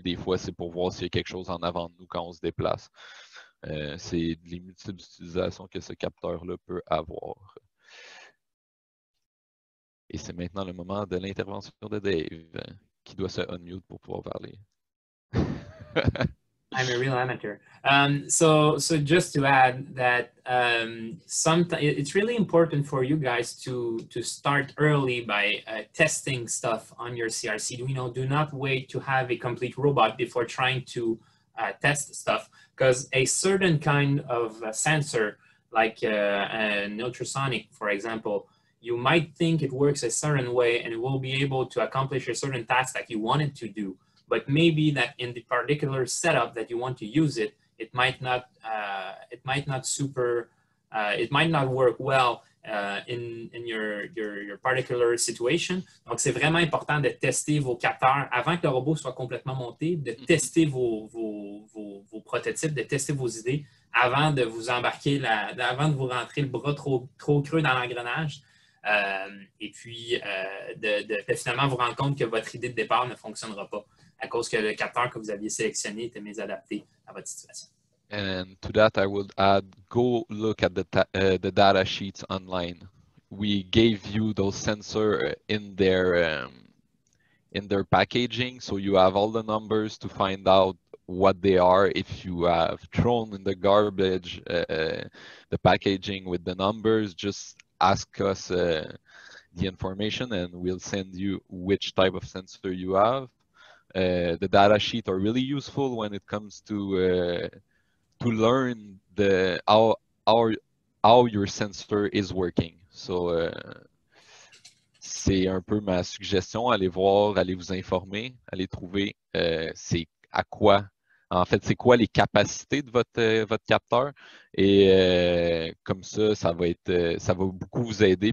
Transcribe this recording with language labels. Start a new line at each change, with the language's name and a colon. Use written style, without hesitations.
French: Des fois, c'est pour voir s'il y a quelque chose en avant de nous quand on se déplace. C'est les multiples utilisations que ce capteur-là peut avoir. Et c'est maintenant le moment de l'intervention de Dave, qui doit se unmute pour pouvoir parler.
English: I'm a real amateur. So just to add that it's really important for you guys to start early by testing stuff on your CRC-Duino. Do not wait to have a complete robot before trying to test stuff, because a certain kind of sensor, like an ultrasonic, for example, you might think it works a certain way and it will be able to accomplish a certain task that you want it to do. But maybe that in the particular setup that you want to use it, it might not work well in your particular situation.
French: Donc, c'est vraiment important de tester vos capteurs avant que le robot soit complètement monté, de tester vos prototypes, de tester vos idées avant de vous embarquer, avant de vous rentrer le bras trop creux dans l'engrenage. Et puis, de finalement vous rendre compte que votre idée de départ ne fonctionnera pas à cause que le capteur que vous aviez sélectionné était mésadapté à votre situation.
English: And to that, I would add, go look at the data sheets online. We gave you those sensors in their packaging, so you have all the numbers to find out what they are. If you have thrown in the garbage the packaging with the numbers, just ask us the information and we'll send you which type of sensor you have. The data sheet are really useful when it comes to learn how your sensor is working. So
French: c'est un peu ma suggestion. Allez voir, allez vous informer, allez trouver c'est à quoi, en fait, c'est quoi les capacités de votre capteur. Et comme ça, ça va beaucoup vous aider.